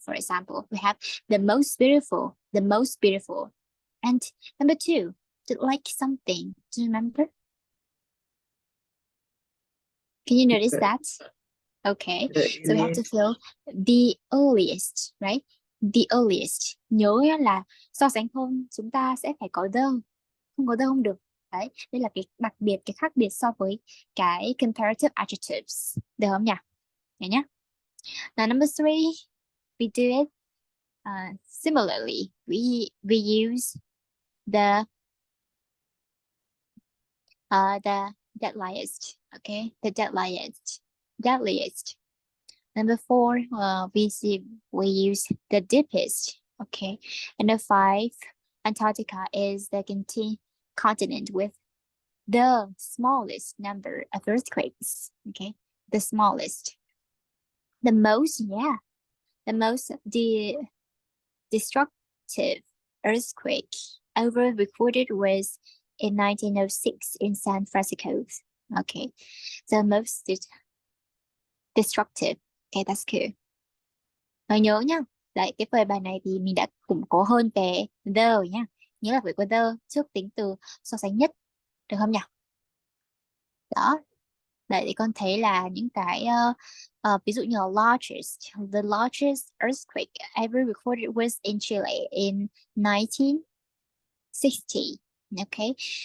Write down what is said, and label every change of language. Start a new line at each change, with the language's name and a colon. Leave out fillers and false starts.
English: For example, we have the most beautiful, the most beautiful. And number 2, to like something. Do you remember? Can you notice that? Okay, so we have to fill the earliest, right? The earliest.
Vietnamese: Nhớ là so sánh không, chúng ta sẽ phải có the. Không có the không được. Đấy, đây là cái đặc biệt, cái khác biệt so với cái comparative adjectives. Được không nhỉ? Đấy nhá.
English: Now number 3, we do it similarly. We use the deadliest. Okay, the deadliest. Number 4, we use the deepest. Okay, and the 5, Antarctica is the continent with the smallest number of earthquakes. Okay, the smallest. The most, yeah, the most destructive earthquake ever recorded was in 1906 in San Francisco. Okay, the most destructive. Okay, that's cool.
Vietnamese: Rồi nhớ nhá. Đấy, cái phần bài này thì mình đã củng cố hơn về the nhá. Nhớ là phải có the trước tính từ so sánh nhất. Được không nhỉ? Đó. Đấy, thì con thấy là những cái ví dụ như là
English: the largest earthquake ever recorded was in Chile in 1960.
Vietnamese: Okay.